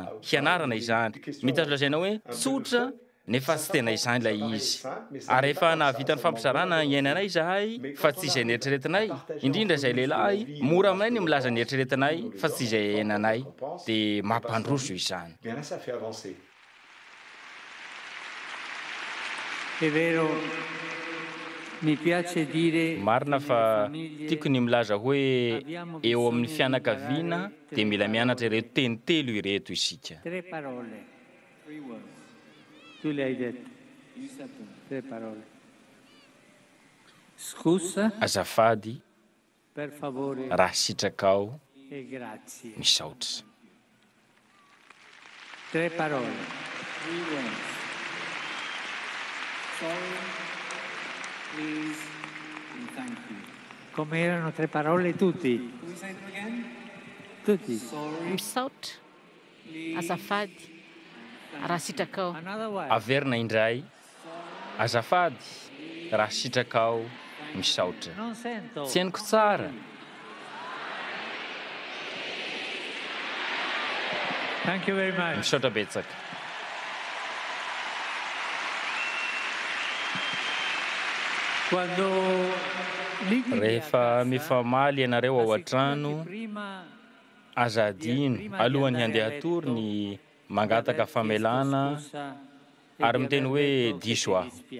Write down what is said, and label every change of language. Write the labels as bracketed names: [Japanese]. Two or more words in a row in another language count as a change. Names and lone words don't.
[Malagasy] hianarana izany mitazo lazaina hoe tsotra nefa tsy tena izany ilay izy ary efa nahavita ny fampizarana iainanay izahay fa tsy izay nieritreretinay indrindra izay lehilahy mora aminay ny milaza ny eritreretinay fa tsy izay iainanay dia mampandroso izany marina fa tiako ny milaza hoe eo amin'ny fianakaviana dia mila mianatra ireto teny telo ireto isika [Italian] Tu le hai detto. 3 parole. Scusa. [Malagasy] Azafady. [Italian] Per favore. [Malagasy] Raha sitraka [Italian] e grazie. [Malagasy] Misaotra. [Italian] 3 parole. [English] Sorry, please, and thank you. [Italian] Come erano 3 parole tutti? [English] Can we say them again? Tutti. Sorry. [Malagasy] Misaotra. Azafady. Raha sitrakao averina indray azafady raha sitrakao misaotra tsy hainiko tsara misaotra betsaka rehefa mifamaly ianareo ao an-trano aza adino alohany handeha hatory ny mangataka famelana ary miteny hoe diso aho